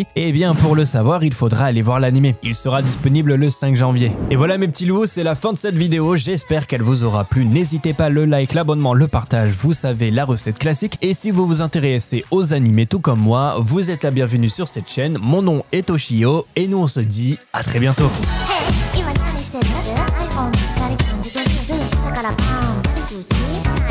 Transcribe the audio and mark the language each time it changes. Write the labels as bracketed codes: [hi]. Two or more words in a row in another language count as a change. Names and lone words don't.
[fr] Eh bien pour le savoir, il faudra aller voir l'anime. Il sera disponible le 5 janvier. Et voilà mes petits loups, c'est la fin de cette vidéo. J'espère qu'elle vous aura plu. N'hésitez pas, le like, l'abonnement, le partage, vous savez la recette classique. Et si vous vous intéressez aux animés tout comme moi, vous êtes la bienvenue sur cette chaîne. Mon nom est Toshio et nous on se dit à très bientôt. [ja] 今何してる？ iPhone 光感じてる？だからパン打ち